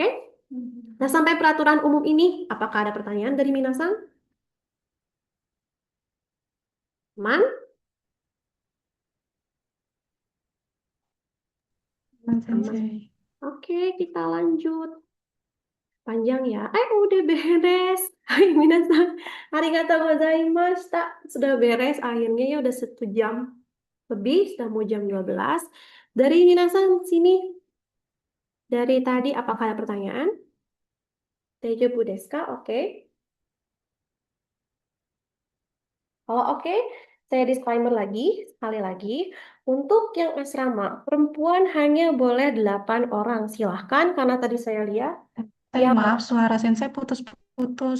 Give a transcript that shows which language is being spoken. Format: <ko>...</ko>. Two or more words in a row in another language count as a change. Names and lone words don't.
<id>Nah, sampai peraturan umum ini, apakah ada pertanyaan dari Minasang? Man? Sensei. Oke, kita lanjut. Panjang ya. Udah beres. Hai Minasang.</id> <ja>ありがとうございました.</ja> <id>Sudah beres akhirnya ya udah 1 jam lebih, sudah mau jam 12. Dari Minasang sini. Dari tadi apakah ada pertanyaan?</id> <ja>大丈夫ですか? Oke.</ja> <id>Kalau oke, saya disclaimer lagi, sekali lagi. Untuk yang asrama, perempuan hanya boleh 8 orang. Silahkan, karena tadi saya lihat. Yang, Maaf, suara sensei putus-putus.</id>